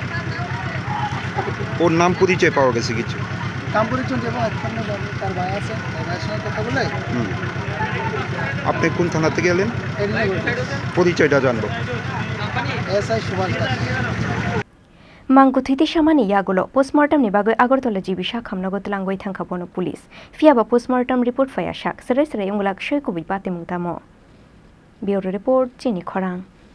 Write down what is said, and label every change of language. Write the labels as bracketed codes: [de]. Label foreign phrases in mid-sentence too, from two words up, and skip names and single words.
[bn] ওর নাম পরিচয় পাওয়া গেছে কিছু নাম পরিচয় এবং একখানে তার ভাই আছে ভাইয়ের সঙ্গে কথা বলে আপনি কোন থানা থেকে এলেন পরিচয়টা জানবো এসআই সুভাষ দাস [trp] Mangkwthoi samani yagulo postmortem ni bagoi Agartala jibi sakhamnago tlangoi thangkha bono police fiaba postmortem report faya sak serai ungulak shoy kubi pate mungtamo Bureau report Chini Khorang